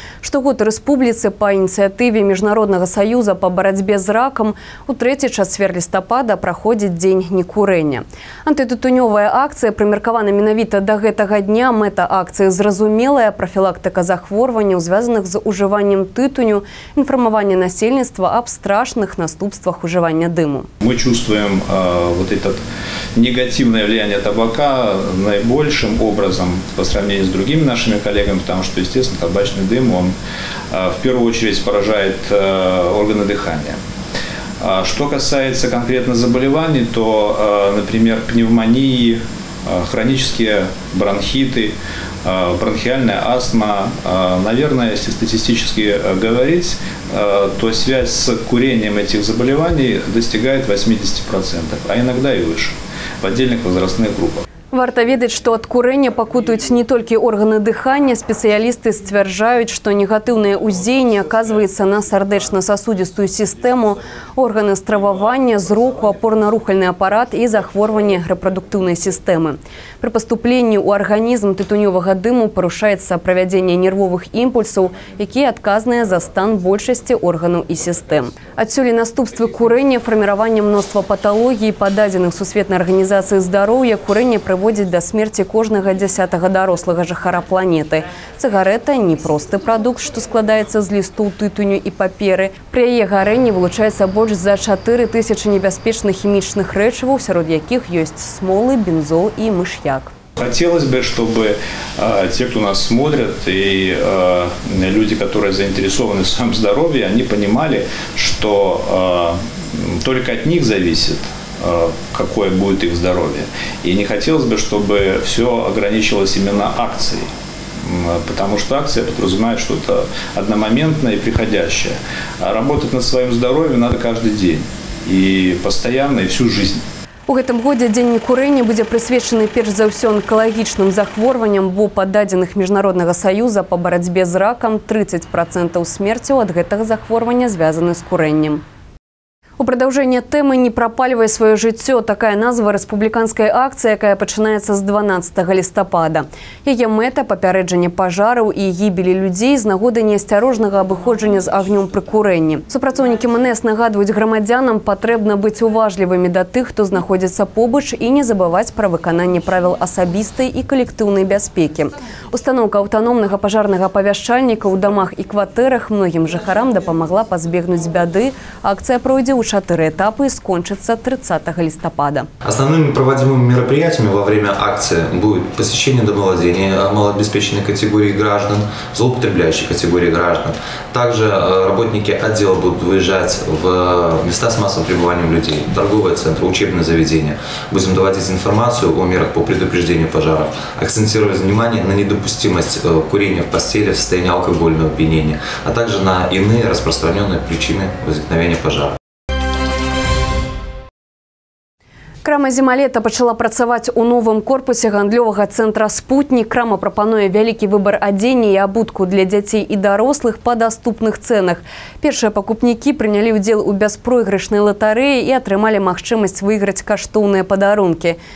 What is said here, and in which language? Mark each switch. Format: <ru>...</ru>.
<be>Штогод у рэспубліцы па ініцыятыве Міжнароднага саюза па барацьбе з ракам у трэці чацвер лістапада праходзіць дзень некурэння. Антытытунёвая акцыя прымеркавана менавіта да гэтага дня. Мэта акцыі зразумелая: прафілактыка захворванняў, звязаных з ужываннем тытуню, інфармаванне насельніцтва аб страшных наступствах ужывання дыму.</be> <ru>Мы чувствуем вот это негативное влияние табака наибольшим образом по сравнению с другими нашими коллегами, потому что, естественно, табачный дым, он в первую очередь поражает органы дыхания. Что касается конкретно заболеваний, то, например, пневмонии, хронические бронхиты, бронхиальная астма, наверное, если статистически говорить, то связь с курением этих заболеваний достигает 80%, а иногда и выше в отдельных возрастных группах.</ru> <be>Варта ведаць, што ад курэння пакутаюць не толькі органы дыхання. Спецыялісты сцвярджаюць, што негатыўнае ўздзеянне аказваецца на сардэчна-сасудзістую сістэму, органы стрававання, зроку, апорна-рухальны апарат і захворванне рэпрадуктыўнай сістэмы. Пры паступленні ў арганізм тытунёвага дыму парушаецца правядзенне нервовых імпульсаў, якія адказныя за стан большасці органаў і сістэм. Адсюль наступствы курэння, фарміраванне мноства паталогій. Па дадзеных Сусветнай арганізацыі здароўя, курэнне прыводзіць да смерці кожнага 10-га дарослага жыхара планеты. Цыгарэта – непросты прадукт, што складаецца з лістоў тытуню і паперы. Пры яе гарэнні вылучаецца больш за 4000 небяспечных хімічных рэчываў, сярод якіх ёсць смолы, бензол і мыш'як.</be> <ru>Хотелось бы, чтобы те, кто нас смотрят, и люди, которые заинтересованы в своем здоровье, они понимали, что только от них зависит, какое будет их здоровье. И не хотелось бы, чтобы все ограничивалось именно акцией. Потому что акция подразумевает что-то одномоментное и приходящее. А работать над своим здоровьем надо каждый день. И постоянно, и всю жизнь.</ru> <be>У гэтым годзе дзень некурэння будзе прысвечаны перш за ўсё онкалагічным захворванням, бо па дадзеных Міжнароднага саюза па барацьбе з ракам 30% смерцяў ад гэтага захворвання звязаны з курэннем. У прадаўжэнне тэмы «Не прапальвай сваё жыццё» – такая назва рэспубліканскай акцыі, якая пачынаецца з 12 лістапада. Яе мэта – папярэджанне пажараў і гібелі людзей з нагоды неасцярожнага абыходжання з агнём пры курэнні. Супрацоўнікі МНС нагадваюць грамадзянам, патрэбна быць уважлівымі да тых, хто знаходзіцца побач, і не забываць пра выкананне правіл асабістай і калектыўнай бяспекі. Устаноўка аўтаномнага пажарнага апавяшчальніка ў дамах і кватэрах многім жыхарам дапамагла пазбегнуць бяды. Акцыя пройдзе ў ў</be> <ru>4 этапы и скончится 30 листопада. Основными проводимыми мероприятиями во время акции будет посещение домовладения малообеспеченной категории граждан, злоупотребляющей категории граждан. Также работники отдела будут выезжать в места с массовым пребыванием людей, торговые центры, учебные заведения. Будем доводить информацию о мерах по предупреждению пожаров, акцентировать внимание на недопустимость курения в постели в состоянии алкогольного опьянения, а также на иные распространенные причины возникновения пожара.</ru> <be>Крама «Зімалета» пачала працаваць у новым корпусе гандлёвага цэнтра «Спутнік». Крама прапануе вялікі выбар адзення і абутку для дзяцей і дарослых па даступных цэнах. Першыя пакупнікі прынялі ўдзел у бяспройгрышнай латарэі і атрымалі магчымасць выйграць каштоўныя падарункі.</be>